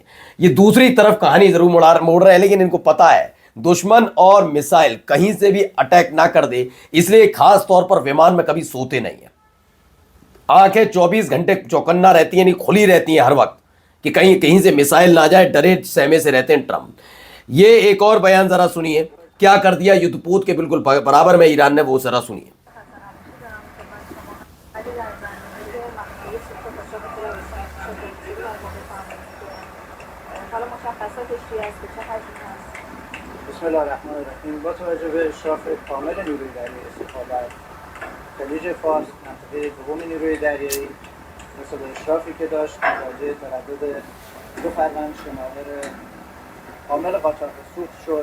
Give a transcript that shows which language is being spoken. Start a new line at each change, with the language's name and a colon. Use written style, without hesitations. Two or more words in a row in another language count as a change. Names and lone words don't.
Hindi: ये दूसरी तरफ कहानी जरूर मोड़ रहे हैं, लेकिन इनको पता है दुश्मन और मिसाइल कहीं से भी अटैक ना कर दे, इसलिए खास तौर पर विमान में कभी सोते नहीं है। आंखें 24 घंटे चौकन्ना रहती हैं, खुली रहती हैं हर वक्त कि कहीं कहीं से मिसाइल ना जाए, डरे सहमे से रहते हैं ट्रंप। ये एक और बयान जरा सुनिए, क्या कर दिया युद्धपोत के बिल्कुल बराबर में ईरान ने, वो जरा सुनिए।
Persian: با توجه به اشراف کامل نیروی دریایی سخابر خلیج فارس منطقه دوم نیروی دریایی مثل اشرافی که داشت متوجه تردد 2 فرمانده شناور عامل قاچاق سوخت شد.